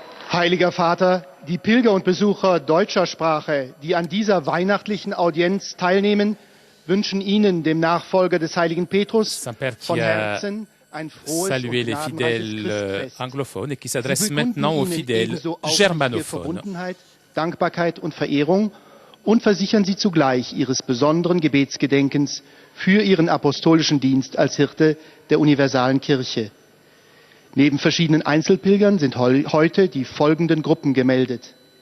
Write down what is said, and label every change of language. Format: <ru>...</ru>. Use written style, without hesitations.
<de>Heiliger Vater, die Pilger und Besucher deutscher Sprache, die an dieser weihnachtlichen Audienz teilnehmen, wünschen Ihnen, dem Nachfolger des heiligen Petrus, von Herzen ein frohes und</de> <fr>saluer les fidèles anglophones et qui s'adresse maintenant aux fidèles germanophones.</fr> <de>Verbundenheit, Dankbarkeit und Verehrung und versichern Sie zugleich Ihres besonderen Gebetsgedenkens für Ihren apostolischen Dienst als Hirte der universalen Kirche. Neben verschiedenen Einzelpilgern sind heute die folgenden Gruppen gemeldet.</de>